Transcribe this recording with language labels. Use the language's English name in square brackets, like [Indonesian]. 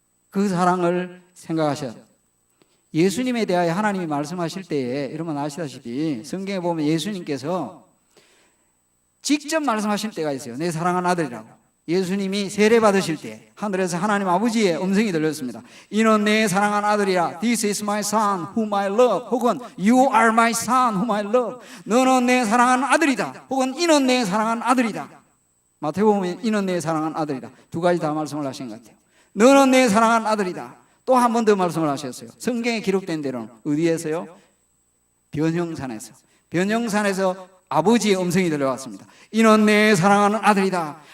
[Korean] 그 사랑을 생각하셔. 예수님에 대하여 하나님이 말씀하실 때에 여러분 아시다시피 성경에 보면 예수님께서 직접 말씀하실 때가 있어요. 내 사랑하는 아들이라고. 예수님이 세례 받으실 때 하늘에서 하나님 아버지의 음성이 들렸습니다. 이는 내 사랑하는 아들이라. [English] This is my son whom I love. [Korean] 혹은 [English] You are my son whom I love. [Korean] 너는 내 사랑하는 아들이다. 혹은 이는 내 사랑하는 아들이다. 마태복음에 이는 내 사랑하는 아들이다. 두 가지 다 말씀을 하신 것 같아요. 너는 내 사랑하는 아들이다. 또 한 번 더 말씀을 하셨어요. 성경에 기록된 대로는 어디에서요? 변형산에서. 변형산에서 아버지의 음성이 들려왔습니다. 이는 내 사랑하는 아들이다.